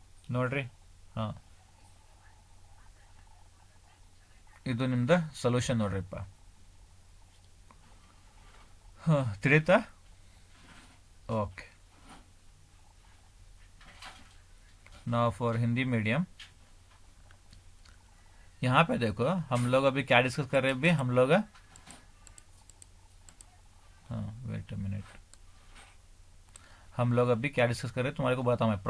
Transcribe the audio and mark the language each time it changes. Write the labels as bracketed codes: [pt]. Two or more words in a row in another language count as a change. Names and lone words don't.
[kn] ನೋಡ್ರಿ. ಹಾಂ, ಇದು ನಿಮ್ದು ಸೊಲ್ಯೂಷನ್ ನೋಡ್ರಿಪ್ಪ. ಹಾಂ, ತಿಳಿತಾ? [en] okay, now for Hindi medium. [hi] यहाँ पे देखो हम लोग अभी क्या डिस्कस कर रहे हैं. अभी हम लोग, हाँ [en] wait a minute, [hi] हम लोग अभी क्या डिस्कस कर रहे हैं तुम्हारे को बताऊँ मैं.